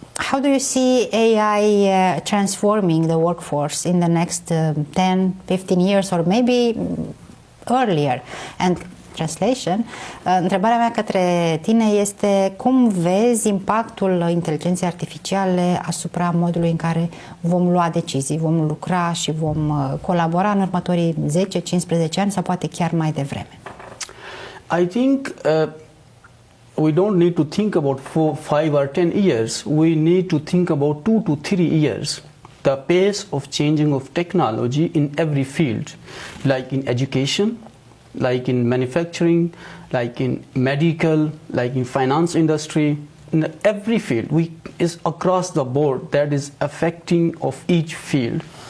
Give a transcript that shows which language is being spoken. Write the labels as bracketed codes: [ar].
[en] How do you see AI transforming the workforce in the next 10, 15 years, or maybe earlier? And translation. [ro] Întrebarea mea către tine este cum vezi impactul inteligenței artificiale asupra modului în care vom lua decizii, vom lucra și vom colabora în următorii 10-15 ani sau poate chiar mai devreme? [en] I think we don't need to think about 4, 5 or 10 years. We need to think about 2 to 3 years. The pace of changing of technology in every field, like in education, like in manufacturing, like in medical, like in finance industry, in every field, is across the board that is affecting of each field.